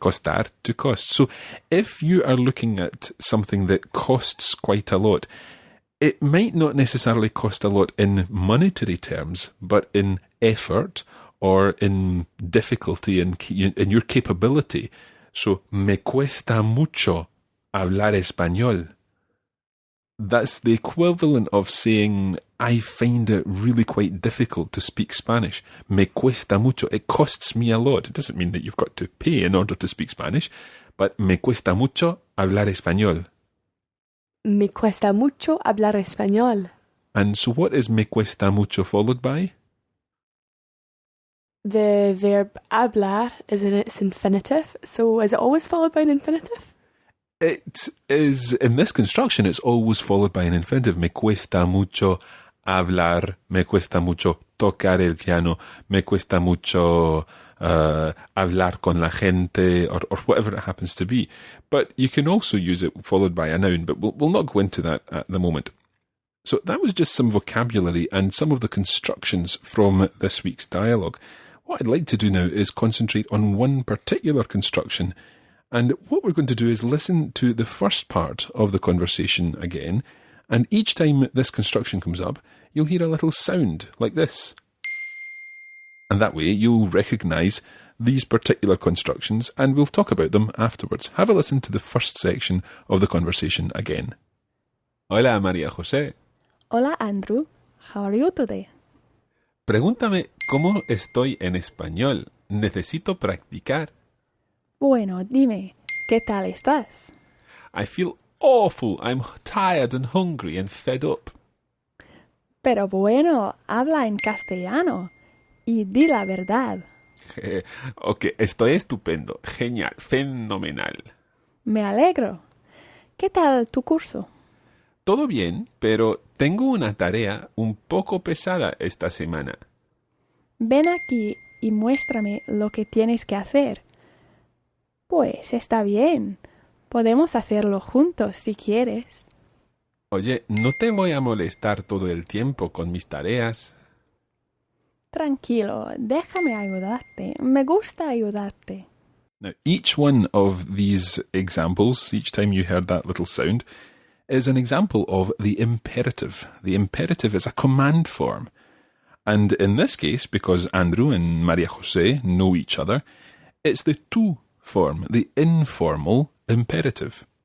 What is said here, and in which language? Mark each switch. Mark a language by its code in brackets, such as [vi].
[en] Costar to cost. So if you are looking at something that costs quite a lot, it might not necessarily cost a lot in monetary terms, but in effort or in difficulty in your capability. [es] So, me cuesta mucho hablar español. [en] That's the equivalent of saying, I find it really quite difficult to speak Spanish. Me cuesta mucho. It costs me a lot. It doesn't mean that you've got to pay in order to speak Spanish, but [es] me cuesta mucho hablar español. Me cuesta mucho hablar español. [en] And so what is me cuesta mucho followed by? The verb hablar is in its infinitive. So is it always followed by an infinitive? It is, in this construction, it's always followed by an infinitive. [es] Me cuesta mucho hablar, me cuesta mucho tocar el piano, me cuesta mucho hablar con la gente, [en] or whatever it happens to be. But you can also use it followed by a noun, but we'll not go into that at the moment. So that was just some vocabulary and some of the constructions from this week's dialogue. What I'd like to do now is concentrate on one particular construction. And what we're going to do is listen to the first part of the conversation again. And each time this construction comes up, you'll hear a little sound like this. And that way you'll recognise these particular constructions and we'll talk about them afterwards. Have a listen to the first section of the conversation again. [es] Hola, María José. Hola, [en] Andrew. How are you today? [es] Pregúntame cómo estoy en español. Necesito practicar. Bueno, dime, ¿qué tal estás? [en] I feel awful. I'm tired and hungry and fed up. [es] Pero bueno, habla en castellano y di la verdad. Ok, estoy estupendo. Genial, fenomenal. Me alegro. ¿Qué tal tu curso? Todo bien, pero tengo una tarea un poco pesada esta semana. Ven aquí y muéstrame lo que tienes que hacer. Pues está bien. Podemos hacerlo juntos si quieres. Oye, no te voy a molestar todo el tiempo con mis tareas. Tranquilo, déjame ayudarte. Me gusta ayudarte. [en] Now, each one of these examples, each time you heard that little sound, is an example of the imperative. The imperative is a command form. And in this case, because Andrew and Maria Jose know each other, it's the tú form, the informal imperative.